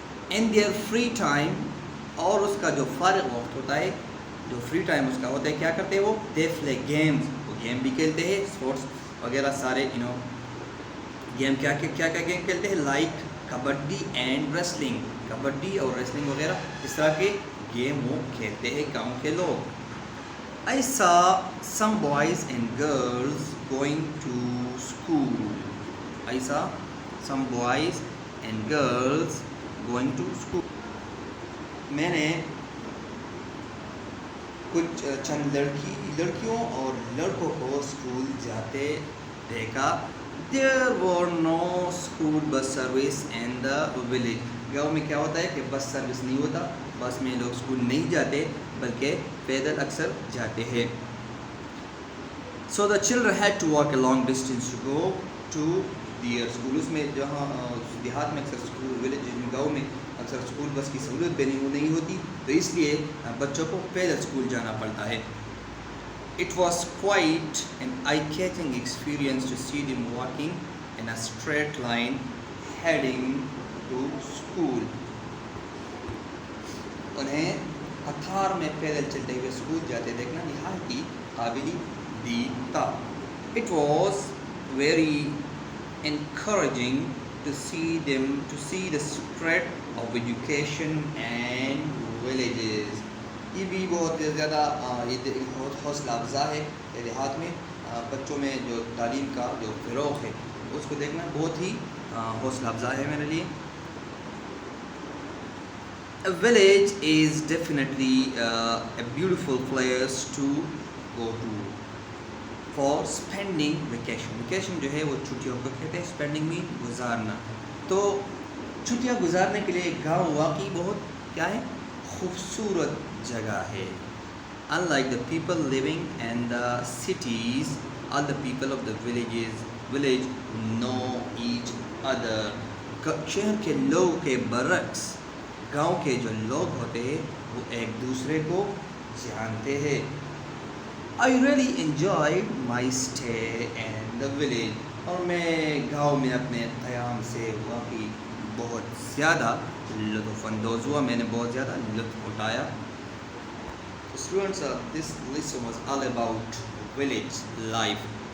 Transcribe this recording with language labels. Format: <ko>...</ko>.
<en>in their free time,</en> <ur>اور اس کا جو فارغ وقت ہوتا ہے، جو فری ٹائم اس کا ہوتا ہے، کیا کرتے ہیں وہ؟</ur> <en>they play games,</en> <ur>وہ گیم بھی کھیلتے ہیں، اسپورٹس وغیرہ سارے گیم. کیا گیم کھیلتے ہیں؟</ur> <en>Like kabaddi and wrestling.</en> <ur>Kabaddi اور ریسلنگ وغیرہ اس طرح کے گیم وہ کھیلتے ہیں گاؤں کے لوگ.</ur> <en>I saw some boys and girls going to school. I saw some boys and girls going to school.</en> <ur>میں نے کچھ چند لڑکیوں اور لڑکوں کو اسکول جاتے دیکھا.</ur> <en>There were no school bus service in the village.</en> <ur>گاؤں میں کیا ہوتا ہے کہ بس سروس نہیں ہوتا، بس میں لوگ اسکول نہیں جاتے بلکہ پیدل اکثر جاتے ہیں.</ur> <en>So the children had to walk a long distance to go to their school.</en> <ur>اس میں جہاں دیہات میں اکثر اسکول، ولیج گاؤں میں اکثر اسکول بس کی سہولت بھی نہیں ہوتی، تو اس لیے بچوں کو پیدل اسکول جانا پڑتا ہے.</ur> <en>It was quite an eye-catching experience to see them walking in a straight line heading to school.</en> <ur>انہیں ہتھار میں پیدل چلتے ہوئے اسکول جاتے دیکھنا نہایت ہی قابل دید تھا.</ur> <en>It was very encouraging to see the spread of education and villages.</en> <ur>یہ بھی بہت زیادہ بہت حوصلہ افزا ہے کہ دیہات میں بچوں میں جو تعلیم کا جو فروغ ہے اس کو دیکھنا بہت ہی حوصلہ افزا ہے میرے لیے.</ur> <en>A village is definitely a beautiful place to go to for spending vacation.</en> <ur>Vacation جو ہے وہ چھٹیوں کو کہتے ہیں.</ur> <en>spending mean گزارنا.</en> <ur>تو چھٹیاں گزارنے کے لیے گاؤں واقعی بہت کیا ہے؟ خوبصورت جگہ ہے.</ur> <en>Unlike the people living in the cities, all the people of the village know each other.</en> <ur>شہر کے لوگ کے برعکس گاؤں کے جو لوگ ہوتے ہیں وہ ایک دوسرے کو جانتے ہیں.</ur> <en>I really enjoyed my stay in the village.</en> <ur>اور میں گاؤں میں اپنے قیام سے واقعی بہت زیادہ لطف اندوز ہوا، میں نے بہت زیادہ لطف اٹھایا.</ur> <en>Students, this lesson was all about village life.</en>